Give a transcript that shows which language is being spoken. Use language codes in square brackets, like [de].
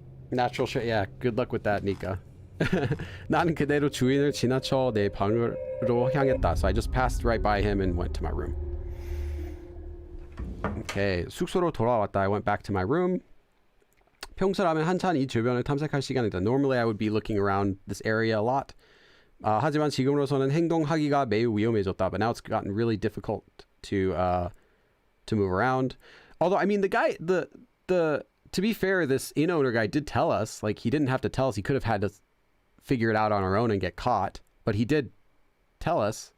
[en] Natural shit. Yeah, good luck with that, Nika. [ko] 나는 그대로 주인을 지나쳐 내 방으로 향했다. [en] So I just passed right by him and went to my room. [ko] Okay, 숙소로 돌아왔다. [en] I went back to my room. [ko] 평소라면 한참 이 주변을 탐색할 시간이다. [en] Normally I would be looking around this area a lot. [ko] 하지만 지금으로서는 행동하기가 매우 위험해졌다. [en] But now it's gotten really difficult to move around. Although I mean the guy to be fair, this inn owner guy did tell us, like he didn't have to tell us. He could have had to figure it out on our own and get caught, but he did tell us.